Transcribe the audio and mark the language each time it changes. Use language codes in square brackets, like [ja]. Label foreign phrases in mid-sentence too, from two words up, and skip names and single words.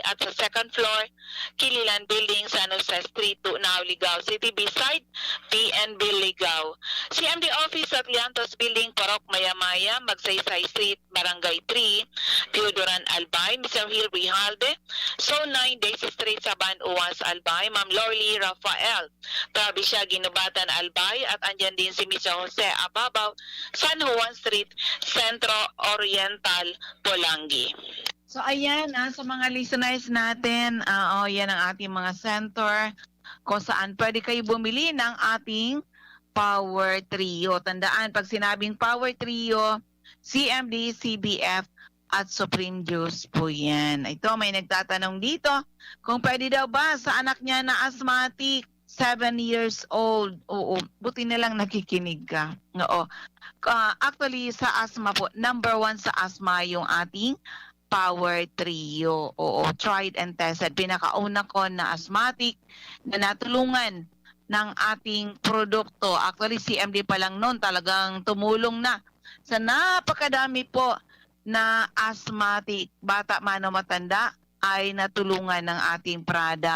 [tl] At sa [en] second floor, [tl] Kililan Building, San Jose Street, Tunao, Ligao City, beside PNB, Ligao. CMD Office at Liantos Building, Porok, Maya-Maya, Magsaysay Street, Barangay 3, Teodoran, Albay. Mr. Hill Rijalde, Zone 9, Daisy Street, Saban, UWAS, Albay. Ma'am Lorly Rafael, Provincia, Ginubatan, Albay. At andyan din si Mr. Jose Ababaw, San Juan Street, Centro Oriental, Polangi. So ayan, sa mga listeners natin, yan ang ating mga center kung saan pwede kayo bumili ng ating Power Trio. Tandaan, pag sinabing Power Trio, CMD, CBF, at Supreme Juice po yan. Ito, may nagtatanong dito kung pwede daw ba sa anak niya na asthmatic, 7 [en] years old. [tl] Oo, buti na lang nakikinig ka. Oo. Actually, sa asthma po, number 1 sa asthma yung ating Power Trio. Oo, [en] tried and tested. [tl] Pinakauna ko na asthmatic na natulungan ng ating produkto. Actually, CMD pa lang noon talagang tumulong na sa napakadami po na asthmatic, bata man o matanda, ay natulungan ng ating product.